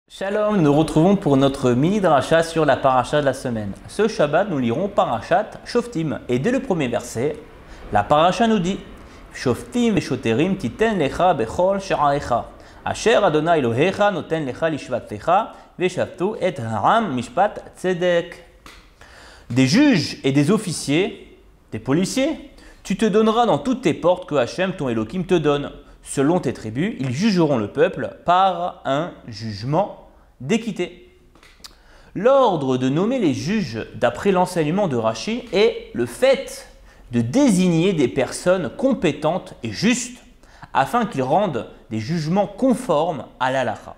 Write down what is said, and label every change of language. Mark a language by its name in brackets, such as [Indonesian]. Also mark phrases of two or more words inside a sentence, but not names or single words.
[French] Shalom, nous nous retrouvons pour notre mini dracha sur la paracha de la semaine. Ce Shabbat, nous lirons parachat Shoftim. Et dès le premier verset, la paracha nous dit [Hebrew] שופטים ושוטרים תתן לך בכל שעריך. אשר יהוה אלהיך נתן לך לשבטיך ושפטו את העם משפט צדק. [French] Des juges et des officiers, des policiers, tu te donneras dans toutes tes portes que Hachem, ton Elohim, te donne. Selon tes tribus, ils jugeront le peuple par un jugement d'équité. L'ordre de nommer les juges d'après l'enseignement de Rashi est le fait de désigner des personnes compétentes et justes afin qu'ils rendent des jugements conformes à l'halakha.